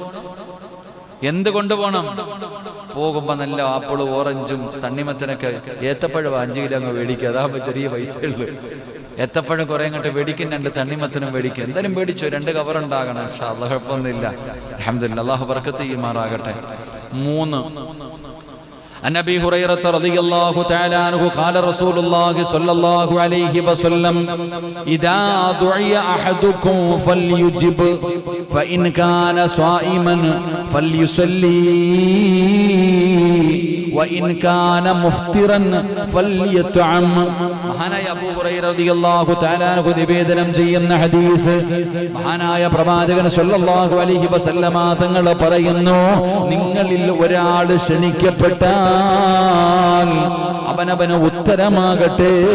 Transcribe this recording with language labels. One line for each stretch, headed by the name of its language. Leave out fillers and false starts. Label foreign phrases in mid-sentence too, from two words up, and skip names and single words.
Malayalam: പോകുമ്പോ നല്ല ആപ്പിളും ഓറഞ്ചും തണ്ണിമത്തനൊക്കെ, ഏത്തപ്പഴം 5 കിലോ അങ്ങ് മേടിക്കുക, അതാകുമ്പോ ചെറിയ പൈസയുള്ളൂ. ഏത്തപ്പഴം കുറെ അങ്ങോട്ട് മേടിക്കും, 2 തണ്ണിമത്തനും മേടിക്കും. എന്തായാലും മേടിച്ചു, 2 കവറുണ്ടാകണം.
Arabic: إن شاء الله,
Malayalam: കുഴപ്പമൊന്നുമില്ല. അൽഹംദുലില്ലാഹ്, അല്ലാഹു ബർക്കത്ത് ചെയ്യുമാറാകട്ടെ. 3,
Arabic: عن ابي هريره رضي الله تعالى عنه قال رسول الله صلى الله عليه وسلم اذا دعي احدكم فليجب فان كان صائما فليصلي وان كان مفطرا فليطعم.
Malayalam: മഹാനായ അബൂ ഹുറൈറ
Arabic: رضي الله تعالى عنه
Malayalam: നിവേദനം ചെയ്യുന്ന ഹദീസ്, മഹാനായ പ്രവാചകൻ
Arabic: صلى الله عليه وسلم
Malayalam: തങ്ങൾ പറയുന്നു, നിങ്ങളിൽ ഒരാൾ ക്ഷണിക്കപ്പെട്ടാൽ അവനവന് ഉത്തരമാകട്ടെ.